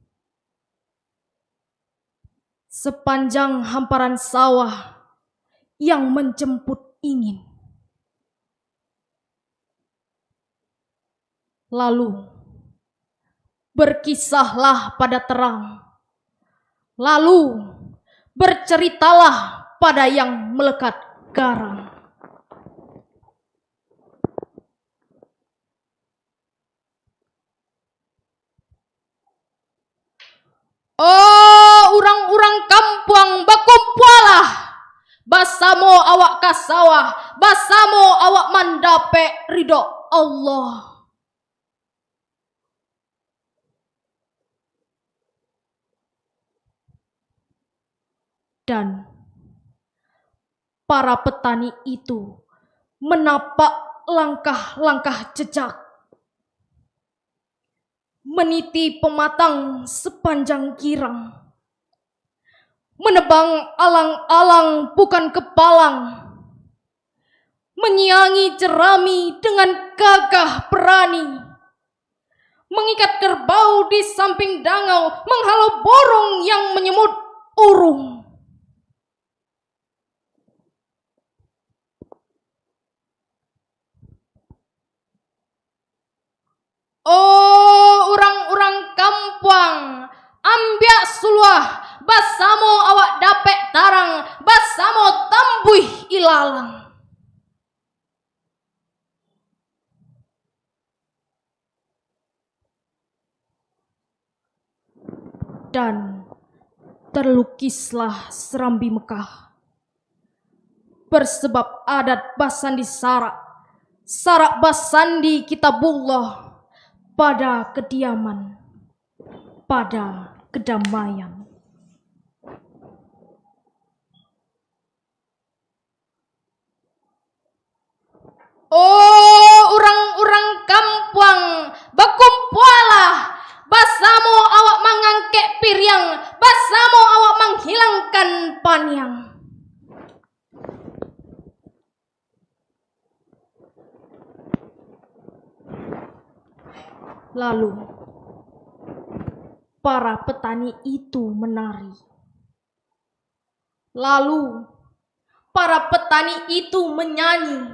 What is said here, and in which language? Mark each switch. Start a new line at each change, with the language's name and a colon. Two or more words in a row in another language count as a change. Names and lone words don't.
Indonesian: Sepanjang hamparan sawah yang menjemput ingin. Lalu berkisahlah pada terang. Lalu berceritalah pada yang melekat garang.
Minangkabau: Oh, orang-orang kampung bakumpualah. Basamo awak kasawah, basamo awak mandape ridho Allah.
Indonesian: Dan para petani itu menapak langkah-langkah jejak, meniti pematang sepanjang girang, menebang alang-alang bukan kepalang, menyiangi jerami dengan gagah berani, mengikat kerbau di samping dangau, menghalau borong yang menyemut urung.
Minangkabau: Oh, orang-orang kampung, ambiak suluah, basamo awak dapek tarang, basamo tambuih ilalang.
Indonesian: Dan terlukislah serambi Mekah, bersebab
Minangkabau: adat basandi sarak basandi kitabullah,
Indonesian: pada kediaman, pada kedamaian.
Minangkabau: Oh, orang-orang kampung, bakumpualah, basamo awak mengangkek piryang, basamo awak menghilangkan paniang.
Indonesian: Lalu para petani itu menari. Lalu para petani itu menyanyi.